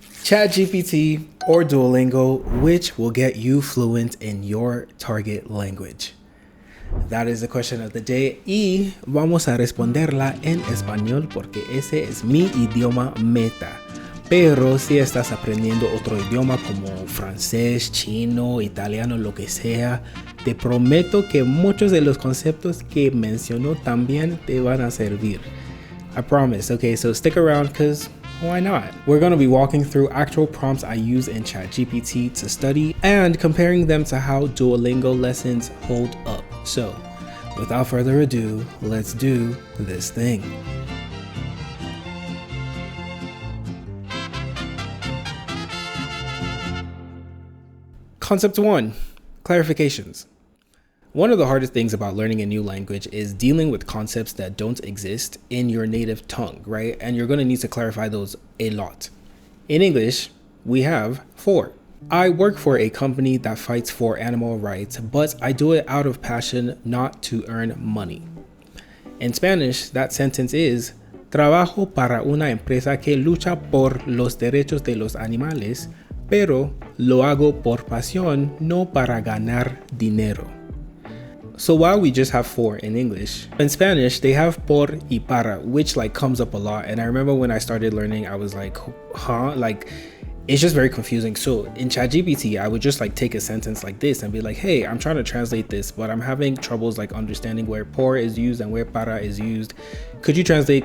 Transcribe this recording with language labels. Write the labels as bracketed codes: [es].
[en] ChatGPT or Duolingo, which will get you fluent in your target language? That is the question of the day [es] y vamos a responderla en español porque ese es mi idioma meta. Pero si estás aprendiendo otro idioma como francés, chino, italiano, lo que sea, te prometo que muchos de los conceptos que mencionó también te van a servir. [en] I promise. Okay, so stick around because why not? We're going to be walking through actual prompts I use in ChatGPT to study and comparing them to how Duolingo lessons hold up. So, without further ado, let's do this thing. Concept 1, clarifications. One of the hardest things about learning a new language is dealing with concepts that don't exist in your native tongue, right? And you're going to need to clarify those a lot. In English, we have for. I work for a company that fights for animal rights, but I do it out of passion, not to earn money. In Spanish, that sentence is [es] trabajo para una empresa que lucha por los derechos de los animales, pero lo hago por pasión, no para ganar dinero. [en] So while we just have for in English, in Spanish, they have [es] por y para, [en] which like comes up a lot. And I remember when I started learning, I was like, huh? Like, it's just very confusing. So in ChatGPT, I would just like take a sentence like this and be like, hey, I'm trying to translate this, but I'm having troubles like understanding where por is used and where para is used. Could you translate?